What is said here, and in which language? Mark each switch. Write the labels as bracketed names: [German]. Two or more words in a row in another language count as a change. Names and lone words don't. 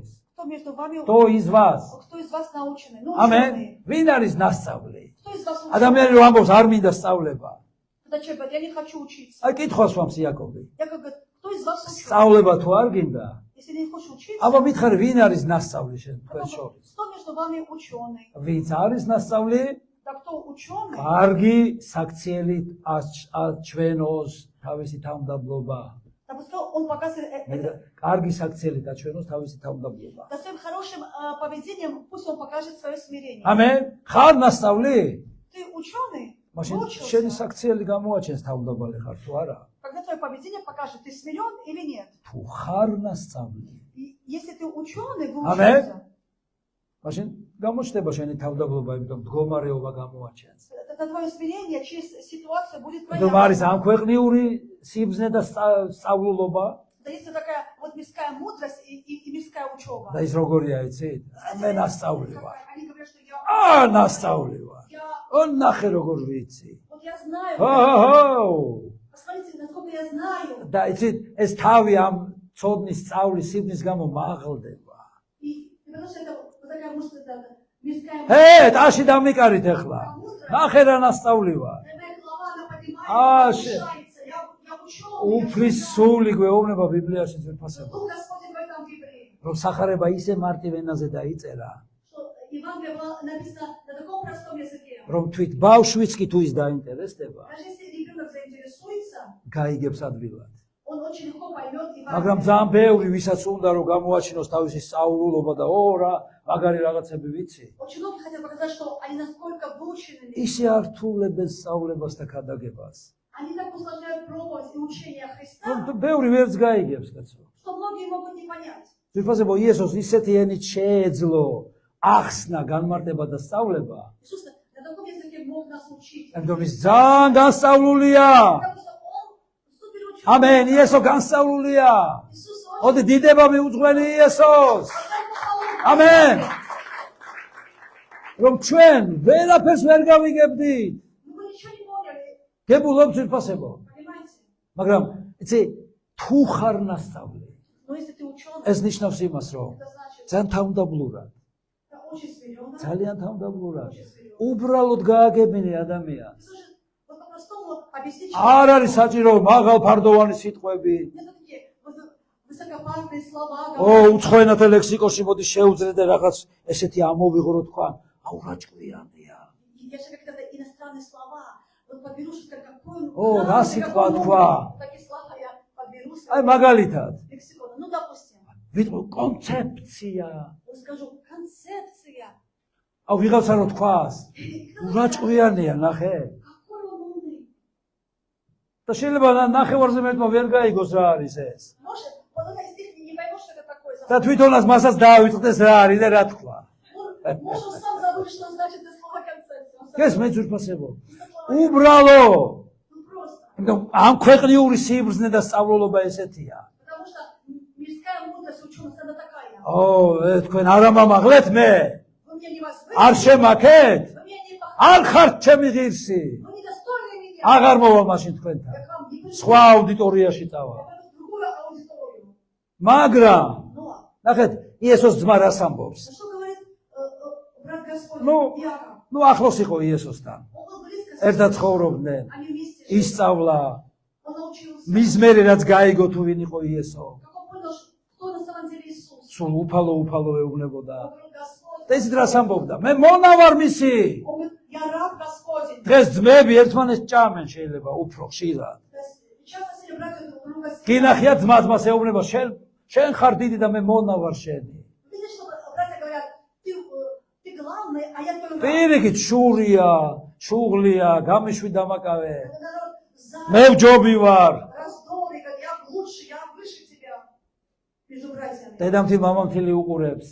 [Russian] кто между вами, кто из вас? кто из вас наученный? Ну, [Georgian] ამენ. [Russian] ученый. [Georgian] ვინ არის ნასწავლი? [Russian] Кто из вас ученый? [Georgian] ადამიანი რომ ამბობს არ მინდა სწავლება. [Russian] Когда человек говорит, я не хочу учиться. [Georgian] აი კითხვას ვამს იაკობი. [Russian] Яков говорит, кто из вас ученый? [Georgian] სწავლება თუ არ გინდა? [Russian] Если не хочешь учиться, [Georgian] აბა მითხარ ვინ არის ნასწავლი შენ თქვენ [Russian] потом, [Georgian] შორის? [Russian] кто между вами ученый? [Georgian] ვინც არის ნასწავლი? [Russian] Да кто ученый? [Georgian] კარგი საქციელით აჩვენოს თავისი თავმდაბლობა. [Russian] Да пускай он показывает это. [Georgian] კარგი საქციელით აჩვენოს თავისი თავმდაბლობა. [Russian] Да своим хорошим поведением пусть он покажет свое смирение. [Georgian] ამენ. ხარ ნასწავლი? [Russian] Ты ученый? [Georgian] მაშინ [Russian] Выучился? [Georgian] შენი საქციელი გამოაჩენს თავმდაბალი ხარ თუ არა? [Russian] Когда твое поведение покажет, ты смирен или нет. [Georgian] თუ ხარ ნასწავლი? [Russian] И если ты ученый, Аминь. выучился, [Georgian] მაშინ გამოჩნდება შენი თავმდაბლობა, იმიტომ მდგომარეობა გამოაჩენს. [Russian] это твое смирение через ситуацию будет [Georgian] იმიტომ [Russian] твоя. [Georgian] არის ამ ქვეყნიური სიბზნე და სწავლულობა [Russian] Да есть такая вот мирская мудрость и мирская учеба. [Georgian] და ის როგორია იცით? მე ნასწავლი ვარ. [Russian] Они говорят, что я, [Georgian] ნასწავლი ვარ. ნახე როგორ ვიცი. [Russian] вот я знаю. [Georgian] ჰო! [Russian] Посмотрите, насколько я знаю. [Georgian] და იცით, ეს თავი ამ ცოდნის სწავლის სიბზნის გამო მაღლდება. [Russian] И потому что это вот такая мудрость, это мирская [Georgian] ჰე, ტაში დამიკარით ახლა. ნახე რა ნასწავლი ვარ. [Russian] Моя голова, она поднимается, А, повышается. Я ученый. [Georgian] უფლის სული გვეუბნება ბიბლიაში ძვირფასება. [Russian] Дух Господень в этом Библии. [Georgian] რომ სახარება ისე მარტივ ენაზე დაიწერა, [Russian] Что Евангелие было написано на таком простом языке. [Georgian] რომ თვით ბავშვიც კი თუ ის დაინტერესდება, [Russian] Даже если ребенок заинтересуется, [Georgian] გაიგებს ადვილად. [Russian] он очень легко поймет [Georgian] მაგრამ [Russian] Евангелие. [Georgian] ძალიან ბევრი ვისაც უნდა რომ გამოაჩინოს თავისი სწავლულობა და რა, მაგარი რაღაცები ვიცი. [Russian] Очень многие хотят показать, что они насколько выучены. [Georgian] ისე ართულებენ სწავლებას და ქადაგებას. [Russian] Они так усложняют проповедь и учение Христа, [Georgian] რომ ბევრი ვერც გაიგებს, კაცო. [Russian] что многие могут не понять. [Georgian] ძვირფასებო იესოს ისეთი ენით შეეძლო ახსნა, განმარტება და სწავლება, [Russian] Иисус на таком языке мог нас учить. [Georgian] ამიტომ ის ძალიან განსწავლულია. Потому что Он супер ученый. ამენ, იესო განსწავლულია. [Russian] Иисус очень [Georgian] ოდი დიდება მიუძღვენი იესოს. ამენ. რომ ჩვენ ვერაფერს ვერ გავიგებდით. [Russian] мы ничего не поняли. [Georgian] გებულობ ძვირფასებო. [Russian] Понимаете? [Georgian] მაგრამ იცი, თუ ხარ ნასწავლი, [Russian] Но если ты ученый, [Georgian] ეს ნიშნავს იმას, რომ [Russian] это значит, [Georgian] ძალიან თავმდაბლურად, [Russian] это очень смиренно. [Georgian] ძალიან თავმდაბლურად უბრალოდ გააგებინე ადამიანს. [Russian] Иисус же вот по-простому объяснить, [Georgian] არ არის საჭირო მაღალ ფარდოვანი სიტყვები. [Russian] нет такие высокопарные слова. [Georgian] უცხო ენათა ლექსიკონში მოდი შეუძრე და რაღაც ესეთი ამოვიღო რო თქვა, აუ რა ჭკვიანია. [Russian] Я же как-то иностранные слова. Вот подберу, что какой раз и два. Такие слова я подберу. [Georgian] აი მაგალითად, [Russian] Лексикона. Ну, допустим, [Georgian] ვიტყვი კონცეფცია. [Russian] скажу концепция. [Georgian] აუ ვიღაცა რო თქვას, რა ჭკვიანია, ნახე. [Russian] Какой он умный. [Georgian] და შეიძლება ნახევარზე მეტმა ვერ გაიგოს რა არის ეს. [Russian] Может, вот это стих не поймешь, что это такое. [Georgian] და თვითონაც მასაც დაავიწყდეს რა არის და რა თქვა. [Russian] Может, он сам забыл, что значит это слово концепция. Он сам [Georgian] ეს [Russian] забыл. [Georgian] მე ძვირფასებო. [Russian] Это слово- [Georgian] უბრალო. [Russian] Ну, просто. [Georgian] იმიტომ ამ ქვეყნიური სიბრძნე და სწავლულობა ესეთია. [Russian] Потому что мирская мудрость ученость, она такая. [Georgian] თქვენ არ ამამაღლეთ მე? [Russian] Вы меня не возьмете. [Georgian] არ შემაქეთ? [Russian] Вы меня не похвалите. [Georgian] არ ხართ ჩემი ღირსი? [Russian] Вы недостойны меня. [Georgian] აღარ მოვა მაშინ თქვენთან. [Russian] Я к вам не приду. [Georgian] სხვა აუდიტორიაში წავა. [Russian] Я пойду в другую аудиторию. [Georgian] მაგრამ [Russian] Но, [Georgian] ნახეთ, იესოს ძმა რას ამბობს? [Russian] что говорит брат Господь Ну, Иаков? [Georgian] ახლოს იყო იესოსთან. [Russian] Он был близко с [Georgian] ერთად [Russian] ним. [Georgian] ცხოვრობდნენ. [Russian] Они вместе жили. [Georgian] ისწავლა, [Russian] Он научился. [Georgian] მის მერე რაც გაიგო თუ ვინ იყო იესო. [Russian] Как он понял, кто на самом деле Иисус. [Georgian] სულ უფალო ეუბნებოდა. [Russian] Он говорит, Господь. [Georgian] და ისიც რას ამბობდა? მე მონა ვარ მისი. [Russian] Он говорит, я раб Господень. [Georgian] დღეს ძმები ერთმანეთს ჭამენ შეიძლება უფრო ხშირად. [Russian] То есть, часто сегодня братья друга себя. [Georgian] გინახია ძმა-ძმას ეუბნება, შენ ხარ დიდი და მე მონა ვარ შენი. [Russian] Видишь, что братья говорят, ты главный, а я твой брат. [Georgian] პირიქით შურია, შუღლია, გამიშვი დამაკავე. [Russian] Когда народ [Georgian] მე ვჯობი ვარ. [Russian] раздоры, говорят, я лучше, я выше тебя между братьями. [Georgian] დედამთი მამამთილი უყურებს.